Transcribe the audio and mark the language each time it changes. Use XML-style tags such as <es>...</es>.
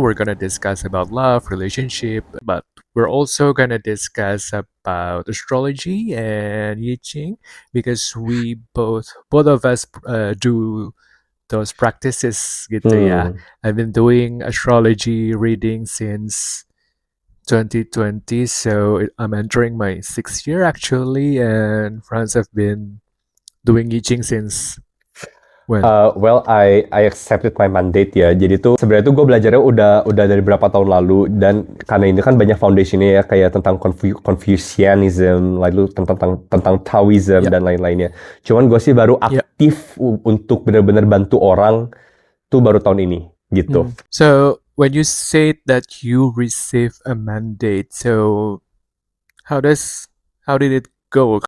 <en>We're going to discuss about love, relationship, but we're also going to discuss about astrology and I Ching because we both of us do those practices</en> <id>gitu ya.</id> <en>I've been doing astrology reading since 2020, so I'm entering my 6th year actually, and France have been doing I Ching since when? Well, I accepted my mandate</en> <id>ya. Jadi tuh sebenarnya tuh gue belajarnya udah dari berapa tahun lalu, dan karena ini kan banyak foundationnya ya kayak tentang Confucianism, lalu tentang Taoism dan lain-lainnya. Cuman gue sih baru aktif untuk benar-benar bantu orang tuh baru tahun ini gitu.</id> <en>So when you say that you receive a mandate, so how did it go?</en>